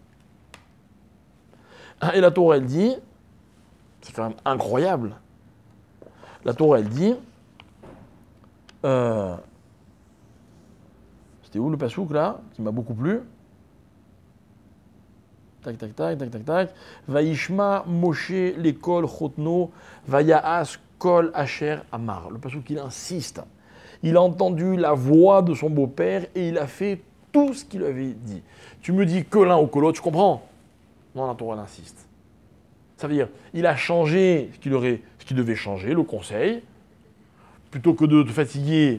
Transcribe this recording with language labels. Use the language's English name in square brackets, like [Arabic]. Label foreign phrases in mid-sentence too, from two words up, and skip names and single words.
[French] Et la Torah, elle dit, c'est quand même incroyable, la Torah, elle dit, c'était où le passouk là, qui m'a beaucoup plu? Tac, tac, tac, tac, tac, tac. [Hebrew] וישמע משה לקול חותנו ויעש כל אשר אמר. [French] Le passouk, il insiste. Il a entendu la voix de son beau-père et il a fait tout ce qu'il avait dit. Tu me dis que l'un ou que l'autre, je comprends. Non, la Torah, elle insiste. Ça veut dire, il a changé ce qu'il devait changer, le conseil, plutôt que de te fatiguer.